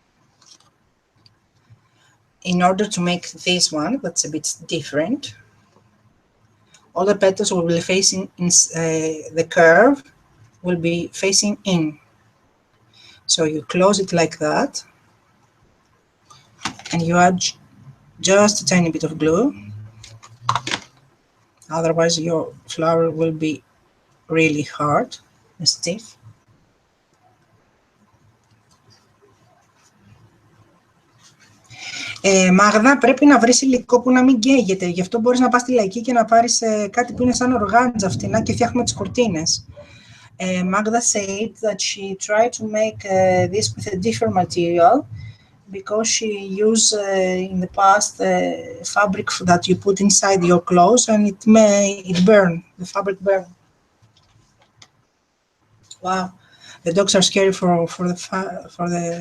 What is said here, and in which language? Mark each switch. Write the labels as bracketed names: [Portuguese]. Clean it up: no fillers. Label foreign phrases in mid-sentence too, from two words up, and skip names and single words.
[English] In order to make this one, that's a bit different, all the petals will be facing in, the curve will be facing in. So you close it like that, and you add just a tiny bit of glue. Otherwise, your flower will be really hard and stiff. [Greek] Μάγδα, πρέπει να βρεις υλικό που να μην καίγεται. Γι' αυτό μπορείς να πας στη Λαϊκή και να πάρεις κάτι που είναι σαν οργάντζα φτηνά και φτιάχνουμε τις κουρτίνες. [English] Magda said that she tried to make this with a different material because she used in the past fabric that you put inside your clothes and it burn, the fabric burn. Wow, the dogs are scary for the.